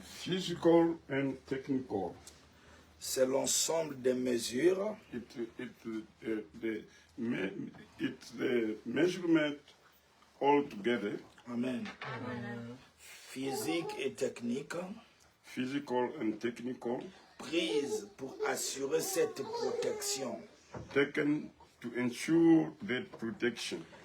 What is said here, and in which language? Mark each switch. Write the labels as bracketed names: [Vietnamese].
[English] Physical and technical. [French] C'est l'ensemble des mesures. [English] It's the measurement all together. [French] Amen. Physique et technique. [English] Physical and technical. [French] Prise pour assurer cette protection. [English] Taken to ensure that protection.